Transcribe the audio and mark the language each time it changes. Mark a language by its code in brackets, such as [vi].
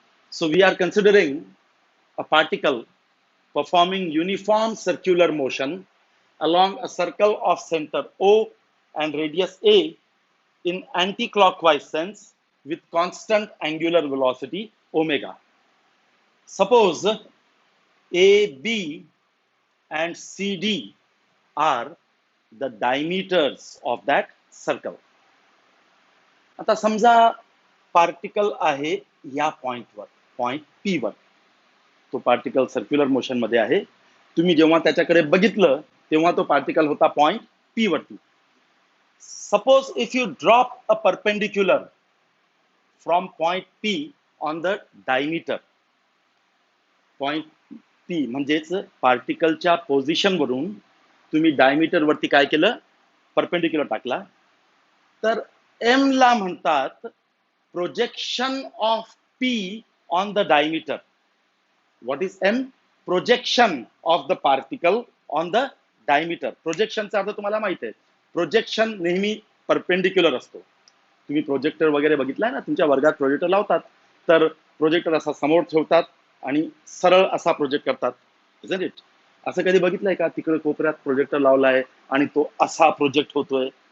[en] So we are considering a particle performing uniform circular motion along a circle of center O and radius A in anti-clockwise sense with constant angular velocity omega. Suppose AB and CD are the diameters of that circle. [mr] आता समजा particle आहे या पॉइंटवर, point P वर. तो particle circular motion मध्ये आहे. तुम्ही जेव्हा त्याच्याकडे बघितलं तेव्हा तो पार्टिकल होता पॉइंट पी वरती. [en] Suppose if you drop a perpendicular from point P on the diameter. [mr] Point P म्हणजेच पार्टिकलच्या पोझिशन वरून तुम्ही डायमीटर वरती काय केलं, परपेंडिक्युलर टाकला, तर एम ला म्हणतात [en] Projection of P on the diameter. What is M? Projection of the particle on the diameter. [mr] प्रोजेक्शनचा अर्थ तुम्हाला माहित आहे. प्रोजेक्शन नेहमी परपेंडिक्युलर असतो. तुम्ही प्रोजेक्टर वगैरे बघितलाय ना, तुमच्या वर्गात प्रोजेक्टर लावतात तर प्रोजेक्टर असा समोर ठेवतात आणि सरळ असा प्रोजेक्ट करतात. [en] Isn't it? [mr] असं कधी बघितलंय का तिकडे कोपऱ्यात प्रोजेक्टर लावलाय आणि तो असा प्रोजेक्ट होतोय?